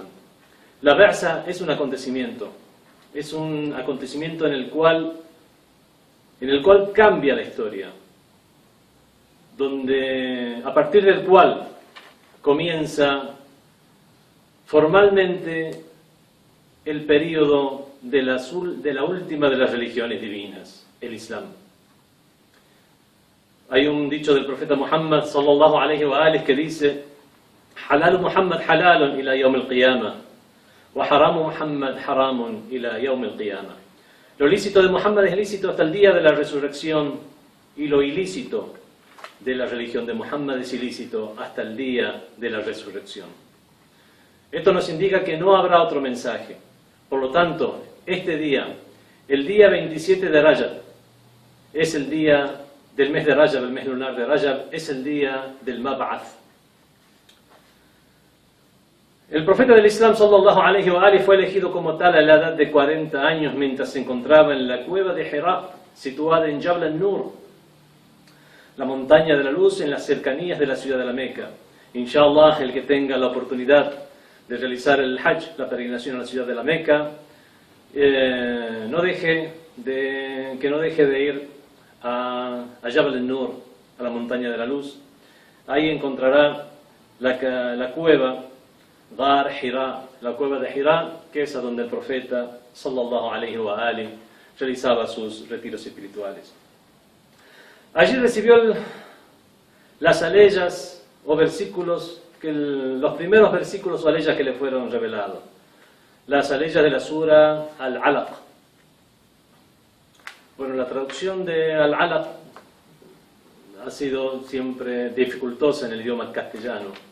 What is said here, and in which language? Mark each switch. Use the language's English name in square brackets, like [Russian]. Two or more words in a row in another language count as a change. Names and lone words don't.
[Spanish] La Ba'sa es un acontecimiento en el cual cambia la historia, a partir del cual comienza formalmente el periodo de la última de las religiones divinas, el Islam. Hay un dicho del profeta Muhammad [Arabic] صلى الله عليه وآله [Spanish] que dice: [Arabic] حلال محمد حلال إلى يوم القيامة وحرام محمد حرام إلى يوم القيامة. [Spanish] Lo lícito de Muhammad es lícito hasta el día de la resurrección y lo ilícito de la religión de Muhammad es ilícito hasta el día de la resurrección. Esto nos indica que no habrá otro mensaje. Por lo tanto, este día, el día 27 de Rajab, es el día del mes de Rajab, el mes lunar de Rajab, es el día del Mab'ath. El profeta del Islam, [Arabic] صلى الله عليه وآله, [Spanish] fue elegido como tal a la edad de 40 años mientras se encontraba en la cueva de Hira, situada en Jabal al-Nur, la montaña de la luz en las cercanías de la ciudad de la Meca. Inshallah, el que tenga la oportunidad de realizar el Hajj, la peregrinación a la ciudad de la Meca, que no deje de ir a Jabal al-Nur, a la montaña de la luz. Ahí encontrará la cueva Ghar Hira, la cueva de Hira, que es a donde el profeta [Arabic] صلى الله عليه وآله [Spanish] realizaba sus retiros espirituales. Allí recibió las aleyas o versículos, los primeros versículos o aleyas que le fueron revelados. Las aleyas de la sura Al-Alaq. Bueno, la traducción de Al-Alaq ha sido siempre dificultosa en el idioma castellano.